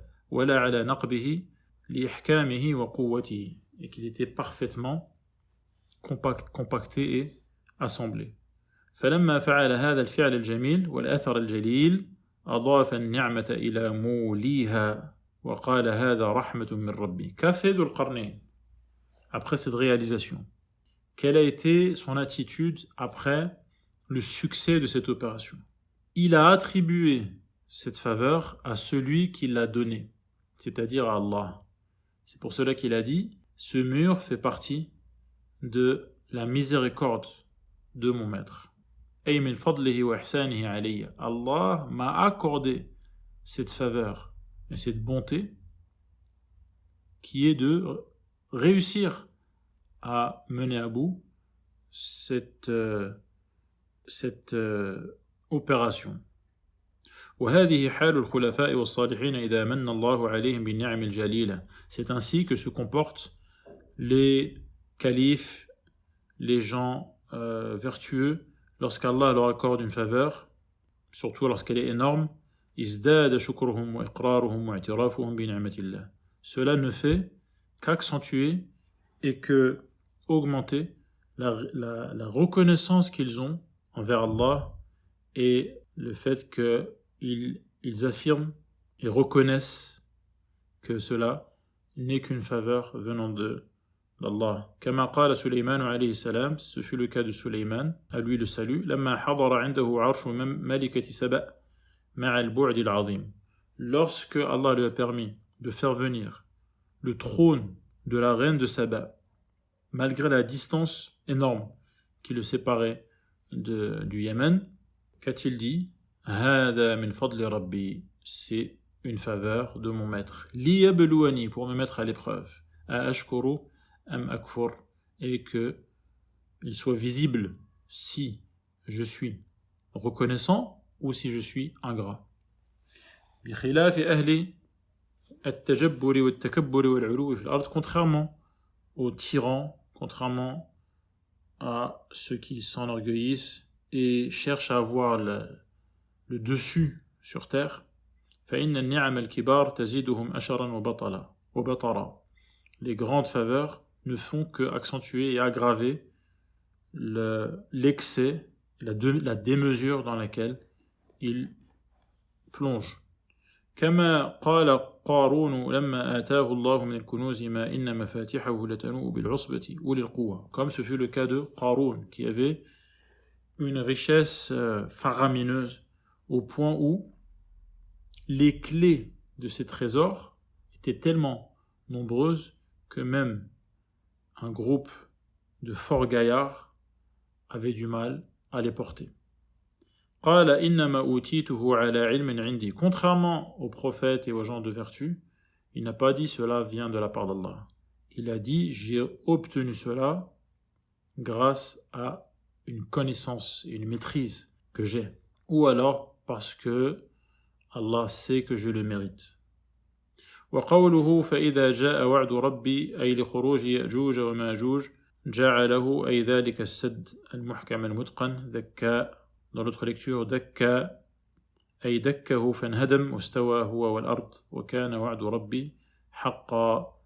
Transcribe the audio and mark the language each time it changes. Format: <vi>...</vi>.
<ar>ولا على نقبه لإحكامه وقوته,</ar> <fr>et qu'il était parfaitement compacté et assemblé.</fr> <ar>فلما فعل هذا الفعل الجميل والأثر الجليل أضاف النعمة إلى موليها وقال هذا رحمة من ربي.</ar> <fr>Qu'a fait Dhul Qarnayn après cette réalisation? Quelle a été son attitude après le succès de cette opération? Il a attribué cette faveur à celui qui l'a donnée, c'est-à-dire à Allah. C'est pour cela qu'il a dit: ce mur fait partie de la miséricorde de mon maître.</fr> <ar>أي من فضله وإحسانه علي.</ar> <fr>Allah m'a accordé cette faveur et cette bonté qui est de réussir à mener à bout cette opération.</fr> <ar>وهذه حال الخلفاء والصالحين إذا من الله عليهم بالنعم الجليلة.</ar> <fr>C'est ainsi que se comportent les califes, les gens vertueux, lorsqu'Allah leur accorde une faveur, surtout lorsqu'elle est énorme.</fr> <ar>ازداد شكرهم وإقرارهم واعترافهم بنعمة الله.</ar> <fr>Cela ne fait qu'accentuer et que augmenter la reconnaissance qu'ils ont envers Allah et le fait qu'ils affirment et reconnaissent que cela n'est qu'une faveur venant d'Allah.</fr> <ar>كما قال سليمان عليه السلام,</ar> <fr>ce fut le cas de Sulayman, à lui le salut,</fr> <ar>لما حضر عنده عرش ملكة سبأ مع البعد العظيم.</ar> <fr>Lorsque Allah lui a permis de faire venir le trône de la reine de Saba, malgré la distance énorme qui le séparait du Yémen, qu'a-t-il dit?</fr> <ar>هذا من فضل ربي,</ar> <fr>c'est une faveur de mon maître. ليبلوني, pour me mettre à l'épreuve.</fr> <ar>أأشكر أم أكفر,</ar> <fr>et que il soit visible si je suis reconnaissant ou si je suis ingrat.</fr> <ar>بخلاف أهل التجبر والتكبر والعلو في الأرض,</ar> <fr>contrairement aux tyrans, contrairement à ceux qui s'enorgueillissent et cherchent à avoir le dessus sur terre.</fr> <ar>فإن النعم الكبار تزيدهم أشرا وبطرا.</ar> <fr>Les grandes faveurs ne font que accentuer et aggraver l'excès, la démesure dans laquelle il plonge.</fr> <ar>كما قال قارون لما آتاه الله من الكنوز ما إن مفاتحه لتنوء بالعصبة أولي القوة.</ar> <fr>Comme ce fut le cas de Qaroun, qui avait une richesse faramineuse au point où les clés de ses trésors étaient tellement nombreuses que même un groupe de forts gaillards avait du mal à les porter.</fr> <ar>قال إنما أوتيته على علم عندي.</ar> <fr>Contrairement aux prophètes et aux gens de vertu, il n'a pas dit cela vient de la part d'Allah. Il a dit j'ai obtenu cela grâce à une connaissance et une maîtrise que j'ai. Ou alors parce que Allah sait que je le mérite.</fr> <ar>وقوله فإذا جاء وعد ربي أي لخروج يأجوج وماجوج جعله أي ذلك السد المحكم المتقن ذكاء.</ar> <fr>Dans l'autre lecture,</fr> <ar>دكا أي دكه فانهدم واستوى هو والأرض وكان وعد ربي حقا.</ar>